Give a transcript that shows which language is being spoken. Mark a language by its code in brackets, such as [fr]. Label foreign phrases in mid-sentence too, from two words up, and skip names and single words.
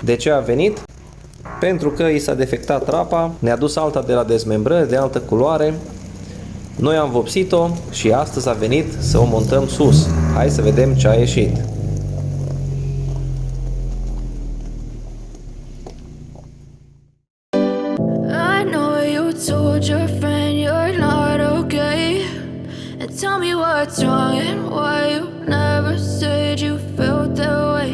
[ro] De ce a venit? Pentru că i s-a defectat trapa, ne-a dus alta de la dezmembrări de altă culoare. Noi am vopsit-o și astăzi a venit să o montăm sus. Hai să vedem ce a ieșit. [en] I know you told your friend you're not okay, and tell me what's wrong and why you never said you felt that way.